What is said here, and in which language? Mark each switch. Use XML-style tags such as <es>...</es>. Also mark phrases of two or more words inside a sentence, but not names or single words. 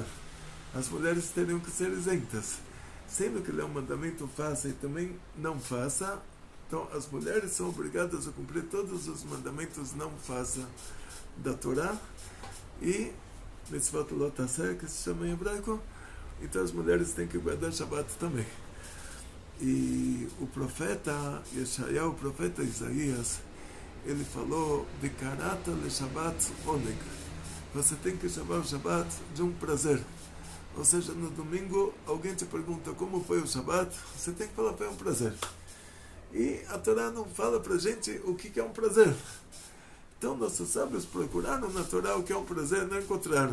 <pt>As mulheres teriam que ser isentas. Sendo que ele é um mandamento faça e também não faça, então as mulheres são obrigadas a cumprir todos os mandamentos não faça da Torá e</pt> <he>מצוות לא תעשה,</he> <pt>que se chama em hebraico. Então as mulheres têm que guardar Shabbat também. E o profeta Yeshayahu, o profeta Isaías, ele falou:</pt> <he>וקראת לשבת ענג.</he> <pt>Você tem que chamar o Shabbat de um prazer. Ou seja, no domingo alguém te pergunta como foi o Shabbat, você tem que falar foi um prazer. E a Torá não fala pra gente o que é um prazer. Então nossos sábios procuraram na Torá o que é um prazer, não encontraram.</pt>